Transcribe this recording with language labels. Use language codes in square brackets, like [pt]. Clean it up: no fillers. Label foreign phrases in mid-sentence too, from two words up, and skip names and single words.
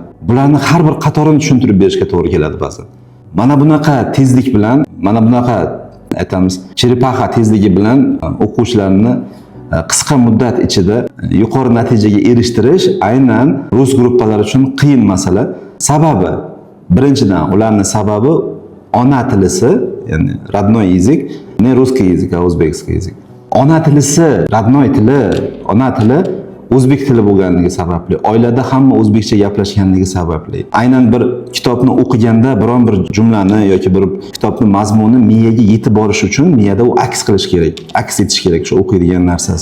[uz] Bularni har bir qatorini tushuntirib berishga to'g'ri keladi ba'zan. Mana bunaqa tezlik bilan, mana bunaqa aytamiz, cheripaxa tezligi bilan o'quvchilarni qisqa muddat ichida yuqori natijaga erishtirish aynan rus gruppalari uchun qiyin masala. Sababi, birinchidan ularning sababi ona tilisi, ya'ni [ru] родной язык, не русский язык, а узбекский язык. [uz] Ona tilisi, родной tili, ona tili o'zbek tili bo'lganligi sababli, oilada hamma o'zbekcha gaplashganligi sababli, aynan bir kitobni o'qiganda biron bir jumlani yoki bir kitobni mazmuni miyaga yetib borish uchun miyada u aks qilish kerak, aks etish kerak shu o'qiydigan narsasi.